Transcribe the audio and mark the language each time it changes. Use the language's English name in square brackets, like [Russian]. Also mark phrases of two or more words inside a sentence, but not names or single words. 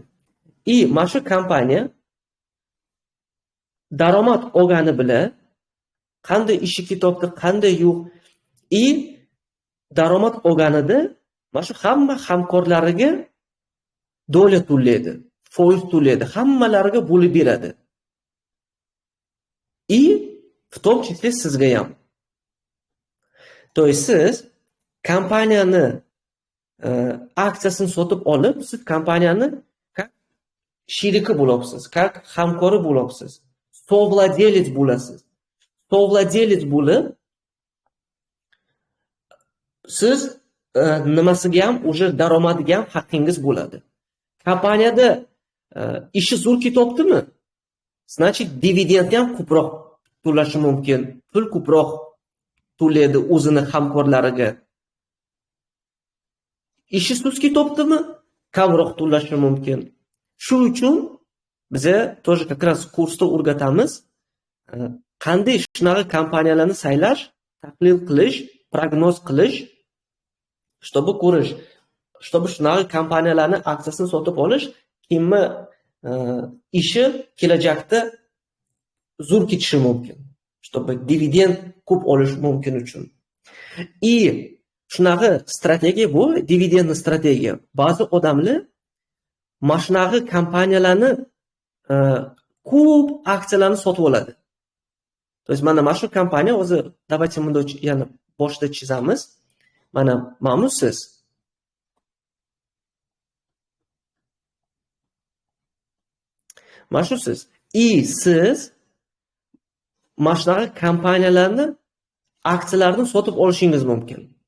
[Uzbek] Mana shu kompaniya daromad olgani bilan qanday ishi ketyapti, qanday yo'q, daromad olganida mana shu hamma hamkorlariga dolya to'laydi, foiz to'laydi, hammalariga bo'lib beradi. [Russian] В том числе [Uzbek] sizga ham. [Russian] То есть [Uzbek] siz kompaniyani aksiyasini sotib olib, siz kompaniyani sheriki bo'lyapsiz, hamkori bo'lyapsiz, sovladelec bo'lasiz. Sovladelec bo'lib, siz nimasiga ham, o'sha daromadiga ham haqqingiz bo'ladi. Kompaniyada ishi zo'r ketyaptimi? Значит, dividend ham ko'proq to'lashi mumkin, pul ko'proq to'laydi o'zini hamkorlariga. Ishi sust ketyaptimi? Kamroq to'lashi mumkin. Shu uchun biza [Russian] тоже как раз [Uzbek] kursda o'rgatamiz, qanday shunaqa kompaniyalarni saylash, tahlil qilish, prognoz qilish, чтобы ko'rish, чтобы shunaqa kompaniyalarni aksiyasini sotib olish, kimni ishi kelajakda zo'r ketishi mumkin, чтобы dividend ko'p olish mumkin uchun. Shunaqa strategiya bu, dividendni strategiya. Ba'zi odamlar mana shunaqa kompaniyalarni ko'p aksiyalarni sotib oladi. [Russian] То есть [Uzbek] mana shu kompaniya o'zi, давайте bunda yana boshda chizamiz. Mana siz mana shu siz. Siz mana shunaqa kompaniyalarni aksiyalarini sotib olishingiz mumkin.